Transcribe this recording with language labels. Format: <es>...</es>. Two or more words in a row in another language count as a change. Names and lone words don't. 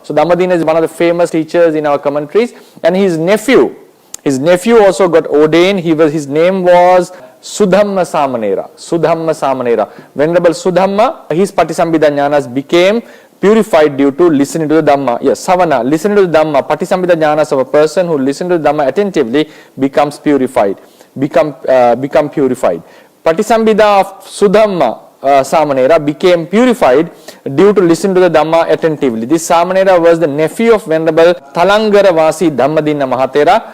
<en>So Dhammadina is one of the famous teachers in our commentaries, and his nephew also got ordained. His name was Sudhamma Samanera. Venerable Sudhamma, his Patisambhida jnanas became purified due to listening to the Dhamma. Yes, Sawana, listening to the Dhamma. Patisambhida jnanas of a person who listens to the Dhamma attentively becomes purified. Become purified. Patisambhida of Sudhamma Samanera became purified due to listen to the Dhamma attentively. This Samanera was the nephew of Venerable Talangara Vasi Dhammadina Mahathera.</en>